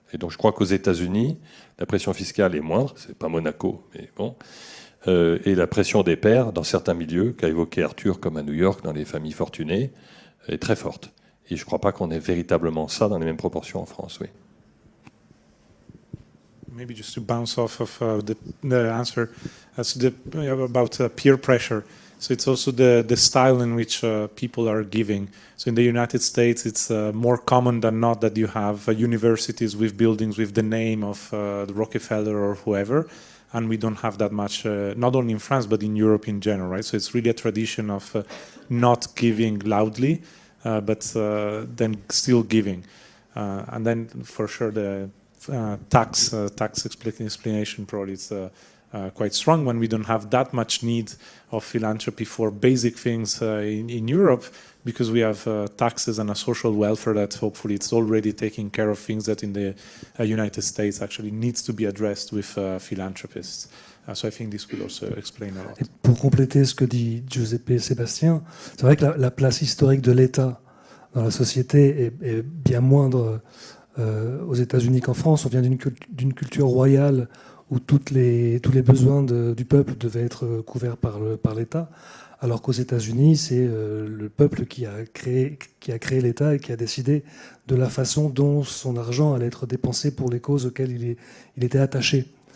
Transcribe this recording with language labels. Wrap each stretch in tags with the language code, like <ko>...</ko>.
<fr>Et donc je crois qu'aux États-Unis, la pression fiscale est moindre. C'est pas Monaco, mais bon. Et la pression des pairs, dans certains milieux, qu'a évoqué Arthur, comme à New York, dans les familles fortunées, est très forte. Et je ne crois pas qu'on ait véritablement ça dans les mêmes proportions en France, oui.</fr> <en>Maybe just to bounce off of the answer about peer pressure. So it's also the style in which people are giving. So in the United States, it's more common than not that you have universities with buildings with the name of the Rockefeller or whoever. And we don't have that much, not only in France, but in Europe in general, right? So it's really a tradition of not giving loudly, but then still giving. And then for sure the tax explanation probably is quite strong when we don't have that much need of philanthropy for basic things in Europe, because we have taxes and a social welfare that hopefully it's already taking care of things that in the United States actually needs to be addressed with philanthropists. So I think this will also explain a lot.</en> <fr>Et pour compléter ce que dit Giuseppe Sébastien, c'est vrai que la place historique de l'État dans la société est bien moindre aux États-Unis qu'en France. On vient d'une culture royale où tous les besoins du peuple devaient être couverts par l'État, alors qu'aux États-Unis, c'est le peuple qui a créé l'État et qui a décidé de la façon dont son argent allait être dépensé pour les causes auxquelles il était attaché.</fr>